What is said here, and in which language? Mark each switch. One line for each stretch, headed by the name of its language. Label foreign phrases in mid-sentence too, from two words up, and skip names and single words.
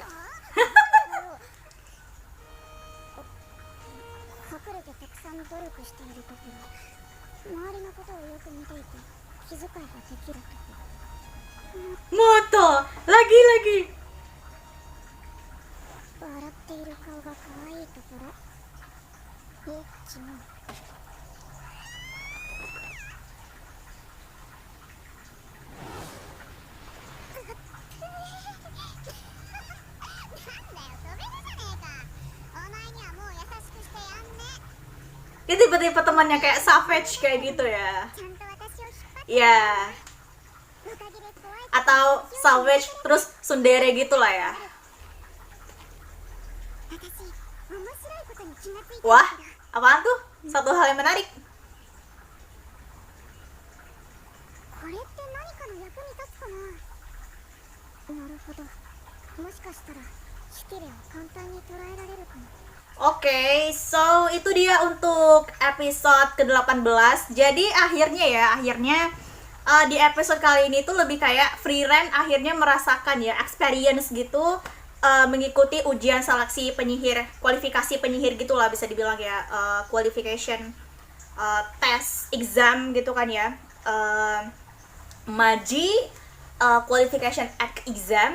Japanese: 隠れてたくさん努力しているところ。周りのことをよく見ていて気遣いができるところ。
Indonesian: Moto, lagi.
Japanese: 笑っている顔が可愛いところ。エッチの。
Indonesian: Dia tiba-tiba temannya kayak savage kayak gitu ya.
Japanese: ちゃんと私を引っ張って
Indonesian: Ya,
Japanese: おかげで怖い
Indonesian: atau savage terus tsundere gitu lah ya.
Japanese: 私面白いことに気がついたんだ
Indonesian: Wah, apaan tuh? Satu hal yang menarik.
Japanese: これって何かの役に立つかな。なるほど。もしかしたらシティレを簡単に捉えられるかも。
Indonesian: Oke, so itu dia untuk episode ke-18. Jadi akhirnya di episode kali ini tuh lebih kayak Frieren akhirnya merasakan ya experience gitu, mengikuti ujian seleksi penyihir, kualifikasi penyihir gitulah bisa dibilang ya,
English: qualification test exam
Indonesian: gitu kan ya, Maji
English: qualification exam.